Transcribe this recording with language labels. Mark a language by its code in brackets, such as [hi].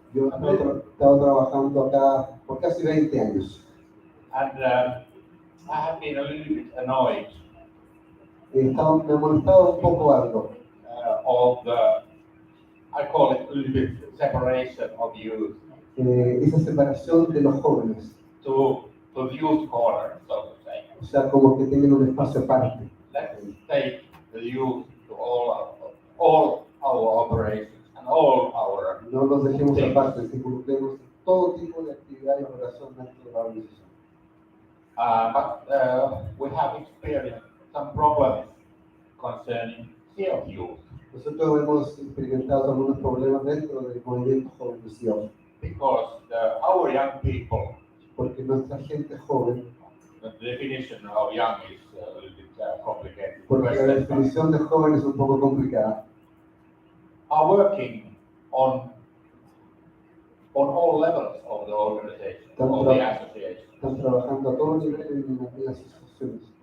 [es] Yo he estado trabajando acá por casi 20 años. [en] And I have been a little bit annoyed [es] Me ha molestado un poco algo. [en] of the, I call it a little bit separation of youth [es] Esa separación de los jóvenes, [en] to the youth corner, so to say. [es] o sea, como que tienen un espacio aparte. [en] Let's take the youth to all our operations and all our [es] No los dejemos [en] things. [es] aparte, que involucremos en todo tipo de actividad y operación dentro de la organización. [en] But we have experienced some problems concerning CIOF youth [es] Nosotros hemos experimentado algunos problemas dentro del movimiento joven de Sion, [en] because our young people, [es] porque nuestra gente joven, [en] the definition of young is a little bit complicated, [es] porque la definición de joven es un poco complicada, [en] are working on all levels of the organization, of the association. [es] están trabajando a todo nivel en las asociaciones.